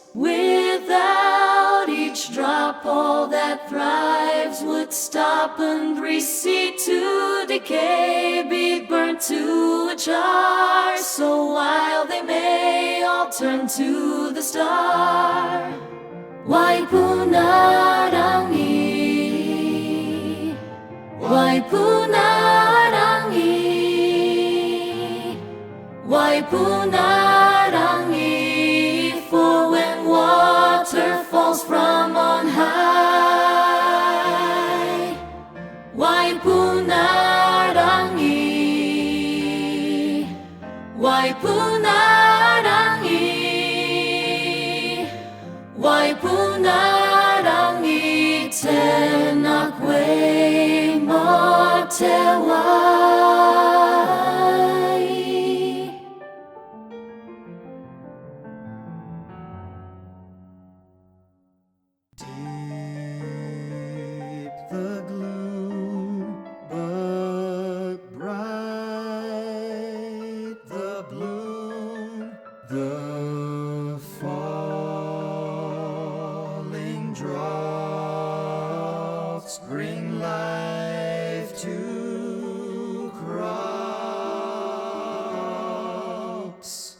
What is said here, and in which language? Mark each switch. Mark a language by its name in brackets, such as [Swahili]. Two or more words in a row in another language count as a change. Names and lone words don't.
[English] Without each drop all that thrives would stop and recede to decay, be burnt to a char. So while they may all turn to the star, Waipuna-ā-rangi, Waipuna-ā-rangi, Waipuna-ā-rangi, for when water falls from on high, [Māori] Waipuna-ā-rangi, Waipuna-ā-rangi, Waipuna-ā-rangi, tenakwe Aotearoa. [English] Deep the gloom, but bright the bloom, the falling drops bring life to crops.